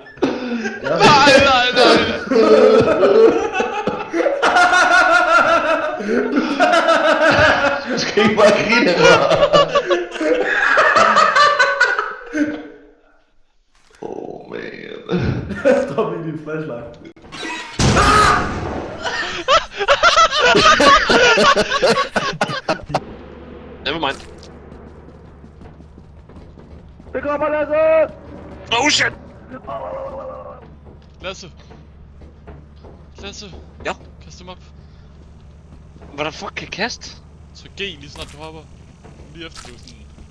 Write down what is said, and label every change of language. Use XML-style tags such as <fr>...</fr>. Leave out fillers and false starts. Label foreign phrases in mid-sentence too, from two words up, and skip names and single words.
<da>Nej. Du skal ikke bare grine af mig.</da> <en>Oh man.</en> <da>Stop lige din flashlight.</da> <en>Never mind.</en> <da>Det kommer, Lasse!</da> <en>Oh shit!</en> <da>Lasse. Ja? Kast dem op. Hvad der fuck kan kaste? Så G lige snart du hopper. Lige efter du sådan...</da>